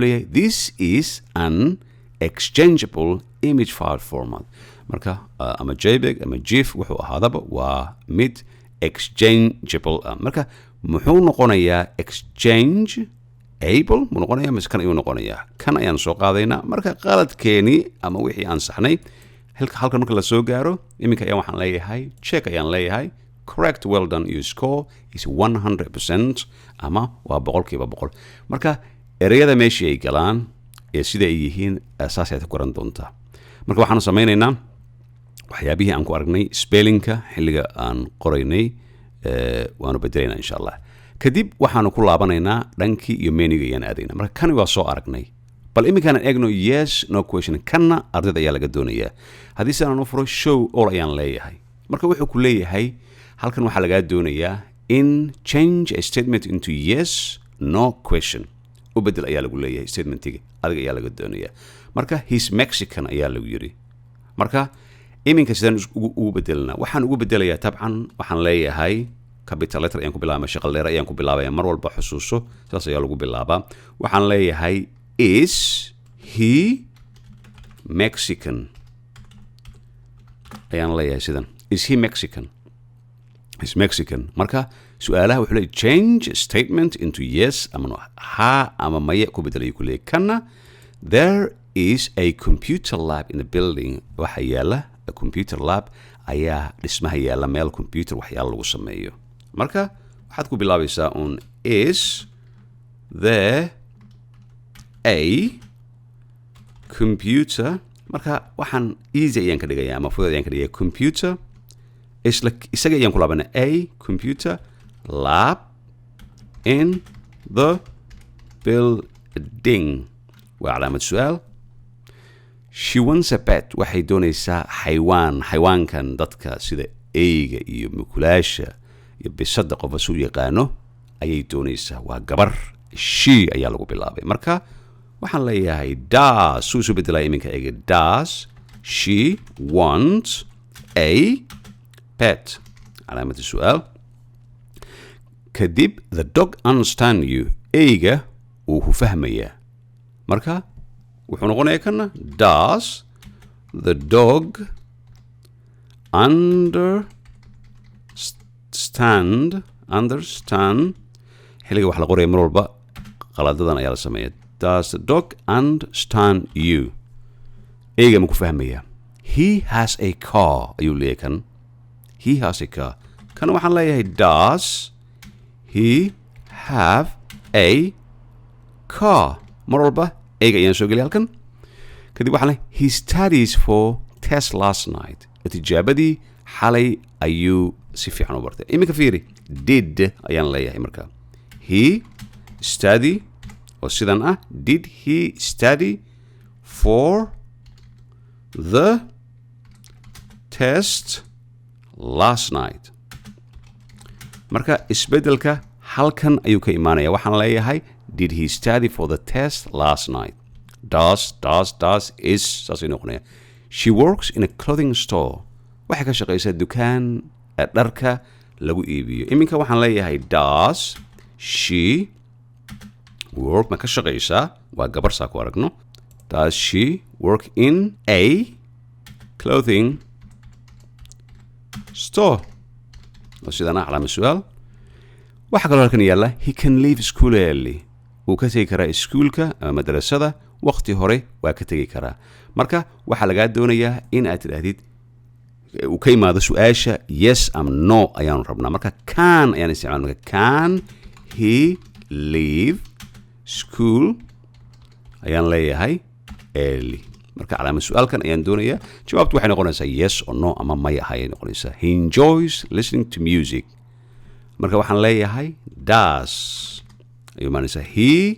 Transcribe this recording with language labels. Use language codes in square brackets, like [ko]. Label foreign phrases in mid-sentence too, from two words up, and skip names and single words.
[so] leeyahay [en] this is an exchangeable image file format [so] marka ama jpeg ama gif wuxuu ahaadaba waa mid exchangeable marka muxuu noqonayaa exchange able muu noqonaya mise kan ayuu noqonayaa kan ayaan soo qaadaynaa marka qaladkeeni ama wixii aan saxnay halkan marka la soo gaaro iminka ayaan waxaan leeyahay check ayaan leeyahay [en] correct well done your score is 100% [so] ama waa 100% marka ereyada meeshii ay galaan ee sida ay yihiin saas ayaad ku garan doontaa marka waxaanu samaynaynaa waxyaabihii aan ku aragnay spellingka xilliga aan qoraynay waanu bedelaynaa [ar] insha allah [so] kadib waxaanu ku laabanaynaa dhankii iyo meniga ayaan aadaynaa marka kani waa soo aragnay bal iminkaan eegno [en] yes no question [so] kanna ardayda ayaa laga doonayaa haddii sidaan u furo [en] show all [so] ayaan leeyahay marka wuxuu ku leeyahay halkan waxaa lagaa doonayaa in [en] change a statement into yes no question [so] u bedel ayaa lagu leeyahay statementiga adiga ayaa laga doonayaa marka [en] he's Mexican [so] ayaa lagu yiri marka iminka sidaan ugu bedelna waxaan ugu bedelayaa tabcan waxaan leeyahay [en] capital letter [so] ayaan ku bilaabay shaqal dheer ayaan ku bilaabay mar walba xusuuso saas ayaa lagu bilaabaa waxaan leeyahay [en] is he Mexican [so] ayaan leeyahay sidan [en] is he Mexican is Mexican [so] marka su'aalaha wuxuu leeyahay [en] change statement into yes [so] ama ha ama maya ku bedelay ku leeyahay kana [en] there is a computer lab in the building [so] waxa yaala [en] a computer lab [so] ayaa dhismaha yaala meel computer waxyaalo lagu sameeyo marka waxaad ku bilaabaysaa un [en] is there a [so] computer marka waxaan easy ayaan ka dhigayaa ama fudud ayaan ka dhigayaa computer isaga ayaan ku laabanaa [en] a computer lab in the building [so] waa calaamad su'aal [en] she wants a pet [so] waxay doonaysaa xayawaankan dadka sida eyga iyo mukulaasha iyo bisada qofa soo yaqaano ayay doonaysaa waa gabar she ayaa lagu bilaabay marka waxaan leeyahay does soo bedelay iminka eega [en] does she wants a pet [so] calaamad su'aal kadib [en] the dog understand you [so] eyga uu ku fahmayaa marka wuxuu noqonayaa kana [en] does the dog understand [so] xilliga wax la qoraya mar walba qaladadan ayaa la sameeya [en] does the dog understand you [so] eyga ma ku fahmayaa [en] he has a car [so] ayuu leeyahay kan [en] he has a car [so] kana waxaan leeyahay [en] does he have a car [so] mar walba eyga ayaan soo geliyay halkan kadib waxaan leeyahay [en] he studies for test last night [so] tijaabadii xalay ayuu si fiican u bartay iminka fiiri did ayaan leeyahay marka [en] he study [so] oo sidan ah [en] did he study for the test last night [so] marka isbedelka halkan ayuu ka imaanaya waxaan leeyahay [en] did he study for the test last night does is [so] saasay noqonaya [en] she works in a clothing store [so] waxay ka shaqaysaa dukaan dharka lagu iibiyo iminka waxaan leeyahay [en] does she work [so] ma ka shaqaysaa waa gabar saa ku aragno [en] does she work in a clothing [so] store oo sidana calaamad su'aal waxaa kaloo halkan yaalla [en] he can leave school early [so] wuu ka tegi karaa iskuulka ama madrasada waqti hore waa ka tegi karaa marka waxaa lagaa doonayaa in aad tidhaahdid uu ka imaado su'aasha yes ama no ayaanu rabnaa marka can ayaan isticmaal marka [en] can he leave school [so] ayaan leeyahay early marka calaamad su'aalkan ayaan doonayaa jawaabtu waxay noqonaysaa [en] yes or no [so] ama maya ayay noqonaysaa [en] he enjoys listening to music [so] marka waxaan leeyahay does ayuu imaanaysaa he